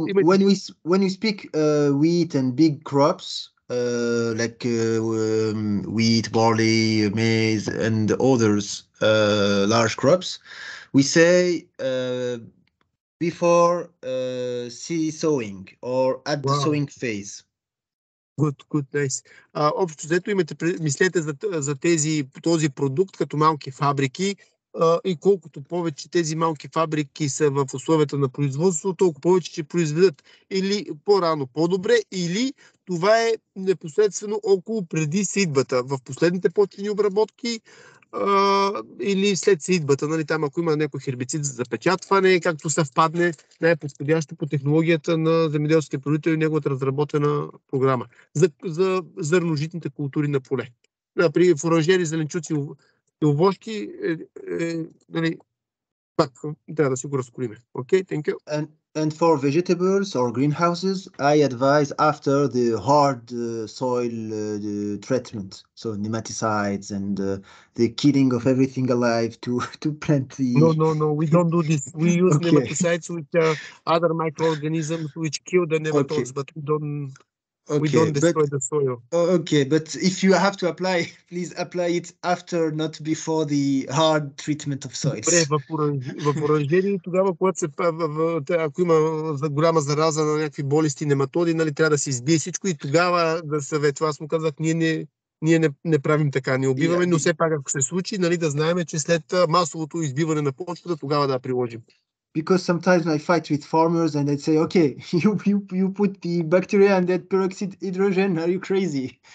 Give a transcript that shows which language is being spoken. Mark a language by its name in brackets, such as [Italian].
[English] When we speak wheat and big crops, like wheat, barley, maize, and others large crops, we say before seed sowing or at the sowing phase. Good, nice. [Bulgarian] Общо взето мислете за този продукт като малки фабрики и колкото повече тези малки фабрики са в условията на производство, толкова повече ще произведат или по-рано по-добре, или това е непосредствено около преди сеитбата, в последните почвени обработки или след сеитбата, нали, там ако има някой хербицид за запечатване, както съвпадне, най-подходящо по технологията на земеделския производител и неговата разработена програма за зърножитните култури на поле. При оранжери, зеленчуци, овощи, нали, пак трябва да си го разколиме. [English] Okay, thank you. And for vegetables or greenhouses, I advise after the hard soil treatment, so nematicides and the killing of everything alive to plant the. No, we don't do this. We use nematicides, which are other microorganisms which kill the nematodes, but we don't destroy the soil. Okay, but if you have to apply, please apply it after, not before the hard treatment of soils. [Bulgarian] В оранжерии тогава, когато ако има голяма зараза на някакви болести, нематоди, нали, трябва да се избие всичко и тогава да съветва. Аз му казах, ние не правим така, не убиваме, но все пак ако се случи, нали, да знаем, че след масовото избиване на почвата, тогава да приложим. [English] Because sometimes I fight with farmers and they say, okay, you put the bacteria and that peroxide hydrogen, are you crazy?